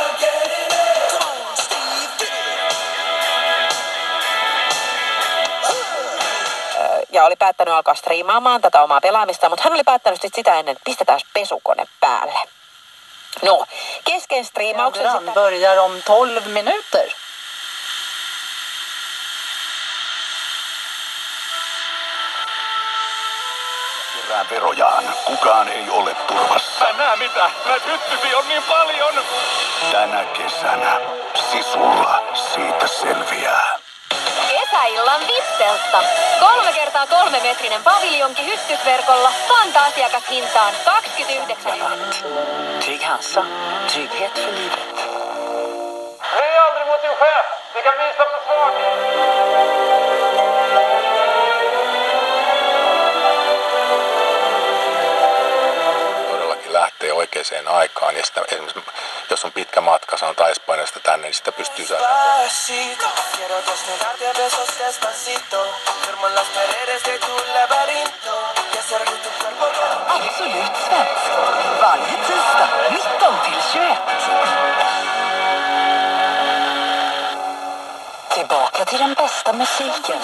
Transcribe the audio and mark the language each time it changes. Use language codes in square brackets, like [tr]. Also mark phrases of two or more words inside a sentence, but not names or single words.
[fi] Ja oli päättänyt alkaa striimaamaan tätä omaa pelaamista, mutta hän oli päättänyt sitä ennen, että pistetään pesukone päälle. No, kesken striimauksen [sv] Sändaren börjar om 12 minuter. [fi] Kerää verojaan. Kukaan ei ole turvassa. Mä näe mitä, näitä hyttysiä on niin paljon. Tänä kesänä Sisulla siitä selviää. Kesäillan Vipselta. 3x3 paviljonki hyttysverkolla fanta-asiakashintaan 29. [sv] Trygg hälsa, trygghet för livet. Hej aldrig mot din chef, det kan visa på svag. [fi] Lähtee oikeaan aikaan ja sitä, esimerkiksi jos on pitkä matka, sanotaan Espanjasta tänne, niin sitä pystyy saada. [sv] Absolut svensk. Varje tisdag 19-21. Tillbaka till den bästa musiken.